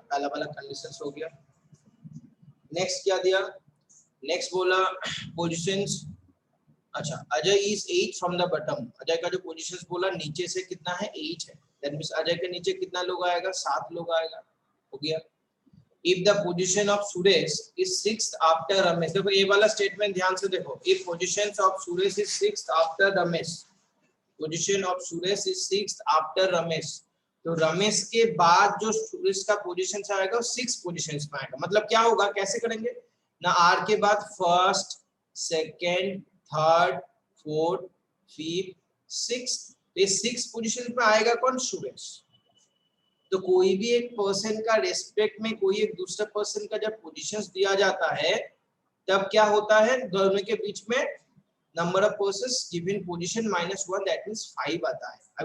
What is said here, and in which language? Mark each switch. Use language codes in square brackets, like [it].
[hi] पहला वाला कंडीशंस हो गया। नेक्स्ट क्या दिया, नेक्स्ट बोला पोजीशंस। अच्छा, Ajay [en] Is 8 from the bottom. [hi] Ajay का जो पोजीशंस बोला नीचे से कितना है, 8 है। [en] that means [hi] अजय के नीचे कितना लोग आएगा, 7 लोग आएगा। हो गया। [en] If the position of Suresh is 6th after Ramesh, [hi] देखो ये वाला स्टेटमेंट ध्यान से देखो। [en] If position of Suresh is 6th after Ramesh, position of Suresh is 6th after Ramesh, [hi] तो रमेश के बाद जो सुरेश का पोजीशन आएगा वो 6 पोजीशंस में आएगा। मतलब क्या होगा, कैसे करेंगे ना, आर के बाद first, second, third, fourth, fifth, sixth, ये 6 पोजीशन पे आएगा कौन, सुरेश। तो कोई भी एक पर्सन का रेस्पेक्ट में कोई एक दूसरे पर्सन का जब पोजीशंस दिया जाता है तब क्या होता है, दोनों के बीच में number of persons given position -1 [en] that means [hi] 5 आता है।